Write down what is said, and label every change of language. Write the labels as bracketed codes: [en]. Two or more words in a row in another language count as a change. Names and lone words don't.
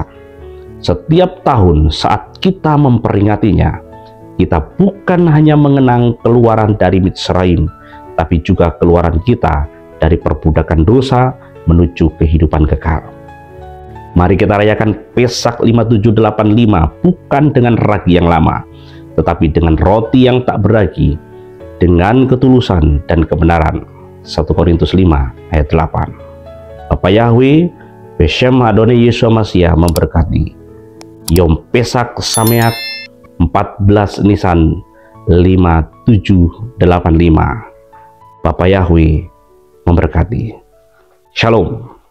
[id] Setiap tahun saat kita memperingatinya, kita bukan hanya mengenang keluaran dari Mitzrayim, tapi juga keluaran kita dari perbudakan dosa menuju kehidupan kekal. Mari kita rayakan Pesak 5785 bukan dengan ragi yang lama, tetapi dengan roti yang tak beragi, dengan ketulusan dan kebenaran. 1 Korintus 5 ayat 8. Bapa Yahweh, [he] בשם אדוני ישוע משיח [id] memberkati. [he] יום פסח שמח 14 ניסן 5785. [id] Bapa Yahweh memberkati. Shalom.